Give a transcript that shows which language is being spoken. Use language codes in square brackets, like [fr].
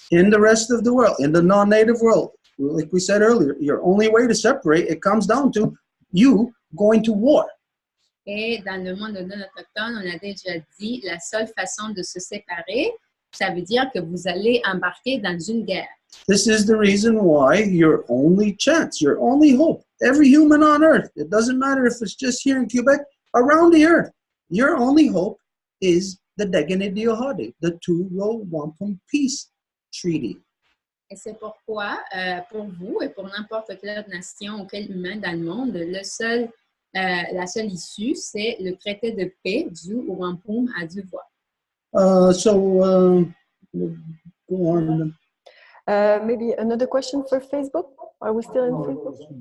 [en] In the rest of the world, in the non-native world, like we said earlier, your only way to separate, it comes down to you going to war. [fr] Et dans le monde non autochtone, on a déjà dit, la seule façon de se séparer, ça veut dire que vous allez embarquer dans une guerre. [en] This is the reason why your only chance, your only hope, every human on earth, it doesn't matter if it's just here in Quebec, around the earth, your only hope is the Degenediohade, the Two Row Wampum Peace Treaty. [fr] Et c'est pourquoi, pour vous et pour n'importe quelle autre nation ou quel humain dans le monde, la seule issue, c'est le traité de paix du Wampum à Deux Voies. [en] We'll go on. Maybe another question for Facebook? Are we still in Facebook?